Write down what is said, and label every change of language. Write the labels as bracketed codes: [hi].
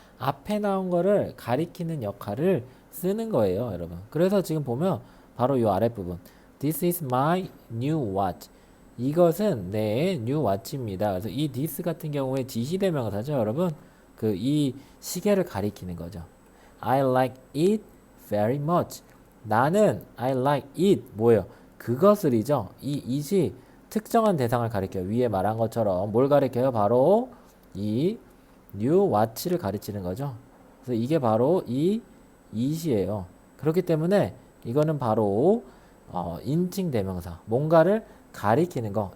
[ko] 앞에 나온 거를 가리키는 역할을 쓰는 거예요, 여러분. 그래서 지금 보면 바로 이 아랫부분. [en] This is my new watch. [ko] 이것은 내 new watch입니다. 그래서 이 this 같은 경우에 지시대명사죠, 여러분. 이 시계를 가리키는 거죠. [en] I like it very much. [ko] 나는 [en] I like it [ko] 뭐예요? 그것을이죠. 이 it이 특정한 대상을 가리켜요. 위에 말한 것처럼 뭘 가리켜요? 바로 이 new watch를 가리키는 거죠. 그래서 이게 바로 이 it이에요. 그렇기 때문에 이거는 바로 인칭 대명사 뭔가를 가리키는 거.